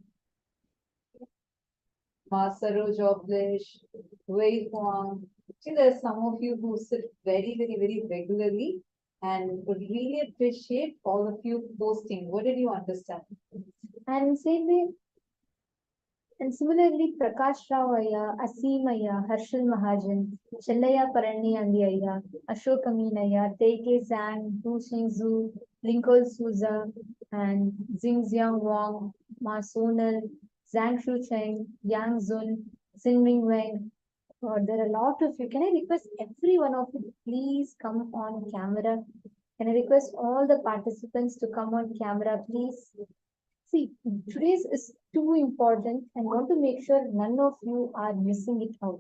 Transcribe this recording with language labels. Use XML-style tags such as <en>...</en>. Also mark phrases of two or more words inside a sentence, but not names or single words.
<en>Masaro Joblish, Wei Huang. See, there are some of you who sit very, very, very regularly and would really appreciate all of you posting. What did you understand? And same way, and similarly, Prakash Rao Ayya, Aseem Ayya, Harshal Mahajan, Chellaya Parani Andi Ayya, Ashok Amin Ayya, Teike Zhang, Du Xing Zhu, Lincoln Souza, and Xingxiang Wang, Ma Sonal, Zhang Shu Cheng, Yang Zun, Xin Ming Weng. There are a lot of you. Can I request every one of you, please come on camera? Can I request all the participants to come on camera, please? See, today's is too important and want to make sure none of you are missing it out.</en>